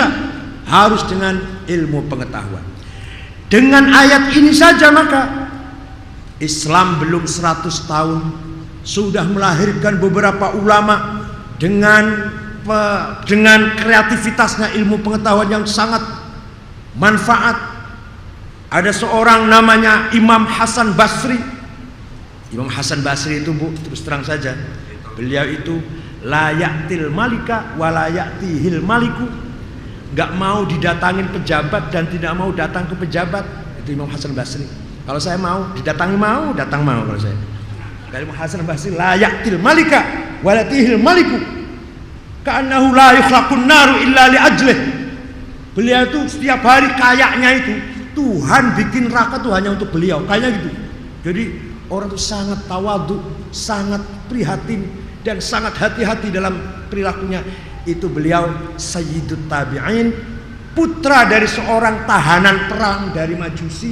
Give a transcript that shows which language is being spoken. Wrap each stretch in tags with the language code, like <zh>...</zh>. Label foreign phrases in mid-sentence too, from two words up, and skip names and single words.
<id>Harus dengan ilmu pengetahuan. Dengan ayat ini saja maka Islam belum 100 tahun sudah melahirkan beberapa ulama dengan kreativitasnya, ilmu pengetahuan yang sangat manfaat. Ada seorang namanya Imam Hasan Basri. Imam Hasan Basri itu, Bu, terus terang saja, beliau itu</id> <ar>لا يأتي الملك ولا يأتيه الملك.</ar> <id>Enggak mau didatangin pejabat dan tidak mau datang ke pejabat. Itu Imam Hasan Basri. Kalau saya mau didatangi, mau datang, mau. Kalau saya, kalau Imam Hasan Basri</id> <ar>لا يأتي الملك ولا يأتيه الملك كأنه لا يخلق النار إلا لأجله.</ar> <id>Beliau itu setiap hari kayaknya itu Tuhan bikin neraka tuh hanya untuk beliau, kayaknya gitu. Jadi orang itu sangat tawadhu, sangat prihatin dan sangat hati-hati dalam perilakunya. Itu beliau</id> <ar>سيد التابعين,</ar> <id>putra dari seorang tahanan perang dari Majusi.</id>